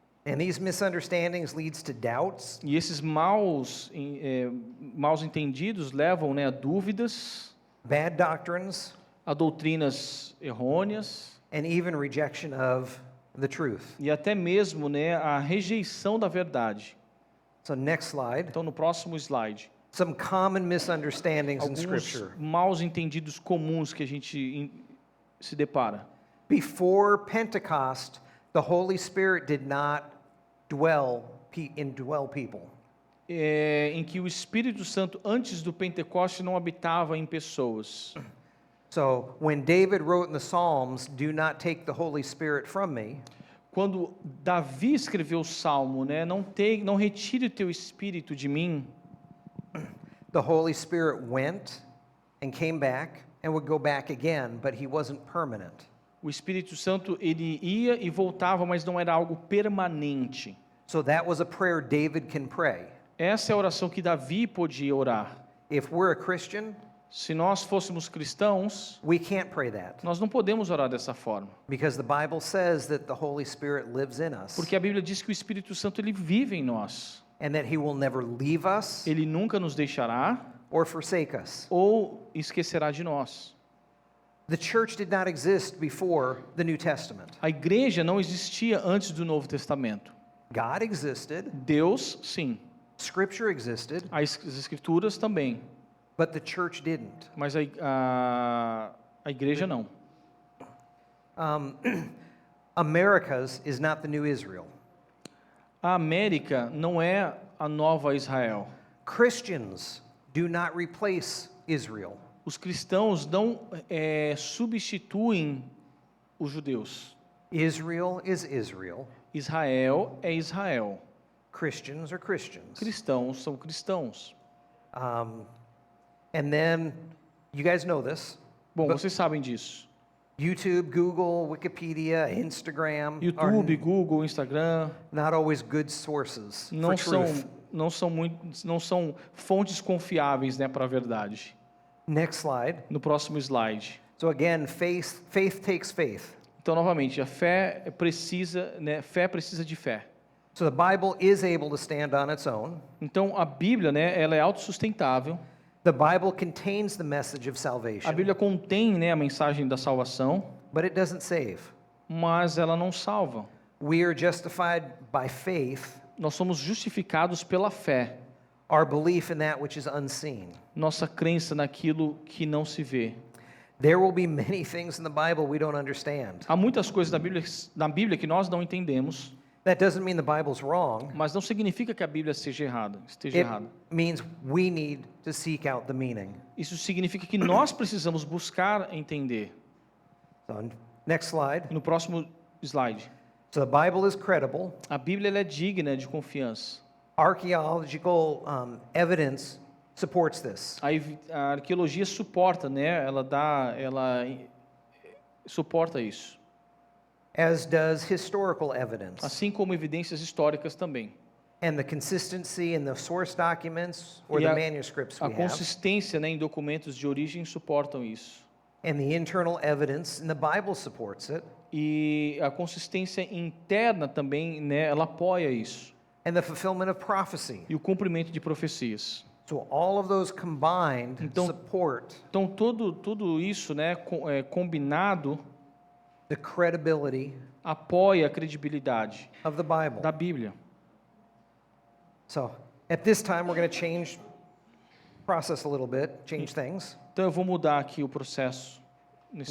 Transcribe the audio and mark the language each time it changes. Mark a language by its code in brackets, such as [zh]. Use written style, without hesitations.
[en] And these misunderstandings leads to doubts, [pt] E esses maus entendidos levam, né, a dúvidas, [en] bad doctrines, [pt] a doutrinas errôneas [en] and even rejection of the truth. [pt] e até mesmo, né, a rejeição da verdade. [en] So next slide. [pt] Então, no próximo slide, [en] Some common misunderstandings in [pt] alguns [en] Scripture. [pt] maus entendidos comuns que a gente se depara. [en] Before Pentecost, the Holy Spirit did not indwell people. [pt] Em que o Espírito Santo, antes do Pentecoste, não habitava em pessoas. [en] So when David wrote in the Psalms, "Do not take the Holy Spirit from me," [pt] Quando Davi escreveu o Salmo, né, não retire o teu Espírito de mim, [en] the Holy Spirit went and came back and would go back again, but he wasn't permanent. [pt] o Espírito Santo ele ia e voltava, mas não era algo permanente. [en] So that was a prayer David can pray. [pt] Essa é a oração que Davi podia orar. [en] If we're a Christian, [pt] Se nós fôssemos cristãos, [en] we can't pray that [pt] nós não podemos orar dessa forma, [en] because the Bible says that the Holy Spirit lives in us [pt] porque a Bíblia diz que o Espírito Santo ele vive em nós. [en] and that he will never leave us [pt] Ele nunca nos deixará [en] or forsake us. [pt] ou esquecerá de nós. [en] The church did not exist before the New Testament. [pt] A igreja não existia antes do Novo Testamento. [en] God existed, [pt] Deus, sim. [en] Scripture existed, [pt] As escrituras também. [en] but the church didn't. [pt] Mas a igreja não. [en] Americas is not the new Israel. [pt] A América não é a nova Israel. [en] Christians do not replace Israel. [pt] Os cristãos não substituem os judeus. [en] Israel is Israel. [pt] Israel é Israel. [en] Christians are Christians. [pt] Cristãos são cristãos. [en] And then, you guys know this. [pt] Bom, vocês sabem disso. [en] YouTube, Google, Wikipedia, Instagram are [pt] YouTube, Google, Instagram [en] not always good sources for [pt] não são [en] truth. [pt] não são fontes confiáveis, né, para a verdade. [en] Next slide. [pt] No próximo slide. [en] So again, faith takes faith. [pt] Então, novamente, a fé precisa, né, fé precisa de fé. [en] So the Bible is able to stand on its own. [pt] Então, a Bíblia, né, ela é autossustentável. [en] The Bible contains the message of [pt] A [en] salvation, [pt] Bíblia contém, né, a mensagem da salvação, [en] but it doesn't save. [pt] mas ela não salva. [en] We are justified by faith, [pt] Nós somos justificados pela fé, [en] our belief in that which is unseen. [pt] nossa crença naquilo que não se vê. [en] There will be many things in the Bible we don't understand. [pt] Há muitas coisas na Bíblia que nós não entendemos, [en] That doesn't mean the Bible's wrong. [pt] mas não significa que a Bíblia esteja [en] It [pt] errada. [en] means we need to seek out the meaning. [pt] Isso significa que nós precisamos buscar entender. [en] So, next slide. [pt] No próximo slide. [en] So the Bible is credible. [pt] A Bíblia ela é digna de confiança. [en] Archaeological evidence supports this. [pt] A arqueologia suporta, né? Ela suporta isso. [en] As does historical evidence. [pt] Assim como evidências históricas também. [en] And the consistency in the source documents or the manuscripts [pt] a [en] we have. [pt] consistência, né, em documentos de origem suportam isso. [en] And the internal evidence in the Bible supports it. [pt] E a consistência interna também, né, ela apoia isso. [en] And the fulfillment of prophecy. [pt] E o cumprimento de profecias. [en] So all of those combined [pt] Então- [en] support [pt] Então tudo isso, né, combinado [en] the credibility [pt] apoia a credibilidade [en] of the Bible. [pt] da Bíblia. [en] So at this time, we're going to change process a little bit, change things, [pt] Então eu vou mudar aqui o processo nesse